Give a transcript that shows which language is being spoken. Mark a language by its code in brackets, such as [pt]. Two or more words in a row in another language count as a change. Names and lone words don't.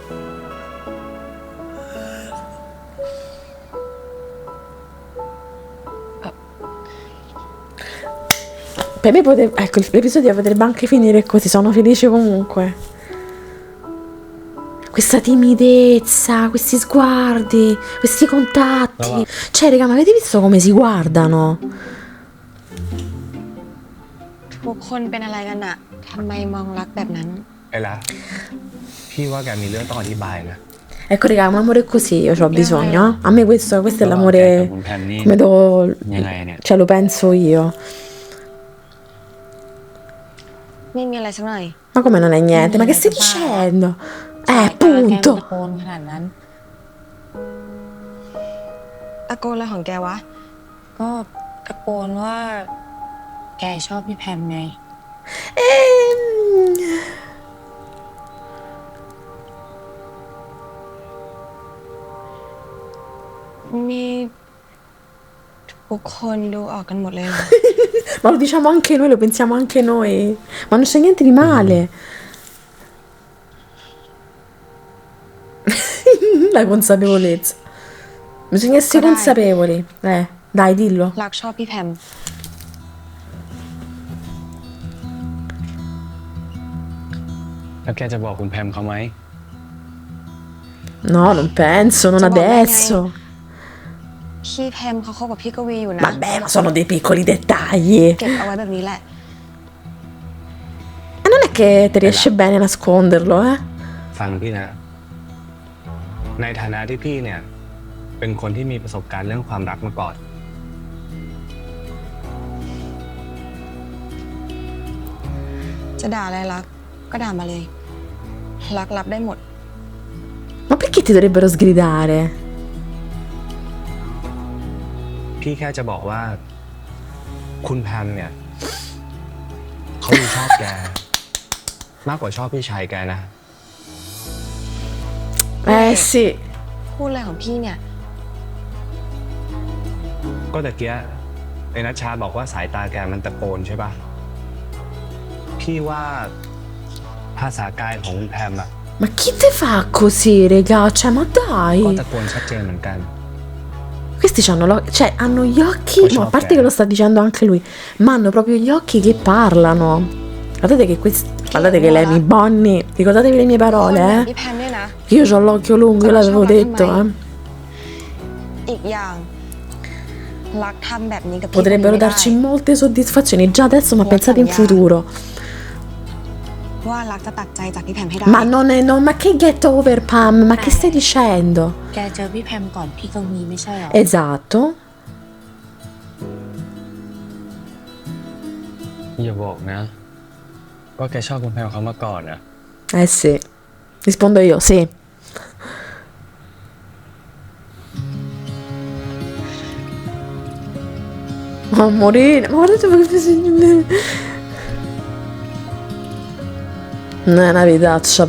[it] Per me poteva, ecco, l'episodio potrebbe anche finire così, sono felice comunque. Questa timidezza, questi sguardi, questi contatti. Cioè, raga, ma avete visto come si guardano? [th] ทุกคนเป็นอะไรกันอะทำไมมองรักแบบนั้น ไอ้ละพี่ว่าแกมีเรื่องต้องอธิบายนะ [it] Ecco, raga, un amore così io ho bisogno. A me questo è [th] ระหว่างแกกับ [it] l'amore [th] คุณแพมนี่ [it] come lo, [th] ยังไงเนี่ย [it] cioè, lo penso io. [th] ไม่มีอะไรสักหน่อย [it] Ma come non è niente? Ma che stai dicendo? [th] แก [it] Punto. [th] ตะโกนขนาดนั้น ตะโกนอะไรของแกวะ ก็ตะโกนว่า แกชอบพี่แพมไง Ehm, นี่ทุกคนดูออกกันหมดเลยเหรอ [it] Ma lo diciamo anche noi, lo pensiamo anche noi. Ma non c'è niente di male. La consapevolezza. Bisogna essere Dai. consapevoli. Dai, dillo. [th] รักชอบพี่แพม แล้วแกจะบอกคุณแพมเขาไหม [it] No, non penso, non Cioè, va bene. adesso. [th] พี่แพมเขาคบกับพี่กวีอยู่นะ [it] Vabbè, ma sono dei piccoli dettagli. [th] เก็บเอาไว้แบบนี้แหละ [it] E non è che ti riesce bene a nasconderlo, eh? [th] ฟังพี่นะ ในฐานะที่พี่เนี่ย เป็นคนที่มีประสบการณ์เรื่องความรักมาก่อน จะด่าอะไรรัก ก็ด่ามาเลย รักรับได้หมด [it] Ma perché ti dovrebbero sgridare? [th] พี่แค่จะบอกว่า คุณแพมเนี่ย เขาดูชอบแก มากกว่าชอบพี่ชายแกนะ [it] Sì. [th] พูดอะไรของพี่เนี่ย ก็ตะเกียไอ้นัชชาบอกว่าสายตาแกมันตะโกนใช่ปะพี่ว่าภาษากายของคุณแพมอะ [it] Ma chi te fa così, regà? Cioè, ma [th] ก็ [it] dai. [th] ตะโกนชัดเจนเหมือนกัน [it] Questi cioè, hanno gli occhi, Poi no, a c'ho parte te. che lo sta dicendo anche lui, ma hanno proprio gli occhi che parlano. Guardate che guardate che lei mi Bonnie, ricordatevi le mie [th] คน [it] parole, [th] แบบ [it] eh? [th] พี่แพมเนี่ยนะ [it] Io ho l'occhio lungo, io l'avevo detto, eh? [th] อีกอย่าง รักทำแบบนี้กับพี่ [it] Potrebbero [th] ไม่ได้ [it] darci molte soddisfazioni già adesso, ma pensate in futuro. [th] ว่ารักจะตัดใจจากพี่แพมให้ได้ [it] Ma non è, ma che [en] get over, [it] Pam? Ma che stai dicendo? [th] แกเจอพี่แพมก่อนพี่กวีไม่ใช่เหรอ [it] Esatto. [th] อย่าบอกนะว่าแกชอบคุณแพมเขามาก่อนอะ [it] Eh sì. Rispondo io, sì. Oh, morire. Ma guardate come... No, è una vitaccia.